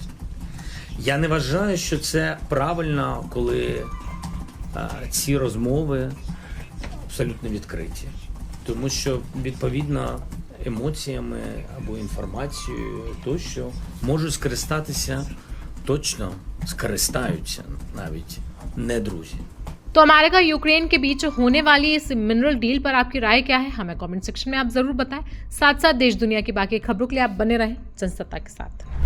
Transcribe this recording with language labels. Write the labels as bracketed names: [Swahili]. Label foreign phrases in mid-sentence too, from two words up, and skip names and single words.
[Ukrainian] Я не вважаю, що це правильно, коли ці розмови абсолютно відкриті. Тому що, відповідно, емоціями або інформацією тощо можуть скористатися, точно скористаються навіть не друзі. [Hindi] तो अमेरिका यूक्रेन के बीच होने वाली इस मिनरल डील पर आपकी राय क्या है, हमें कमेंट सेक्शन में आप जरूर बताएं। साथ साथ देश दुनिया की बाकी खबरों के लिए आप बने रहें जनसत्ता के साथ।